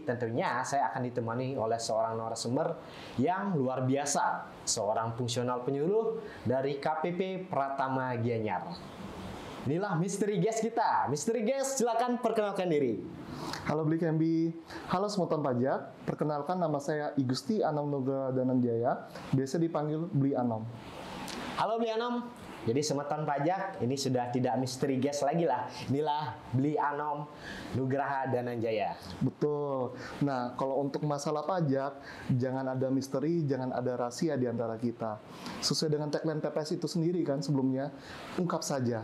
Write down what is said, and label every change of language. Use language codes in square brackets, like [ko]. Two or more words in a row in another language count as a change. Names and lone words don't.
[id] Tentunya saya akan ditemani oleh seorang narasumber yang luar biasa. Seorang fungsional penyuluh dari KPP Pratama Gianyar. Inilah misteri guest kita. Misteri guest, silakan perkenalkan diri. Halo Bli Kembi, halo semeton pajak. Perkenalkan, nama saya Igusti Anom Nugra Dananjaya, biasa dipanggil Bli Anom. Halo Bli Anom. Jadi semeton pajak ini sudah tidak misteri guest lagi lah. Inilah Bli Anom Nugraha Dananjaya. Betul. Nah, kalau untuk masalah pajak, jangan ada misteri, jangan ada rahasia di antara kita. Sesuai dengan tagline PPS itu sendiri kan sebelumnya, ungkap saja.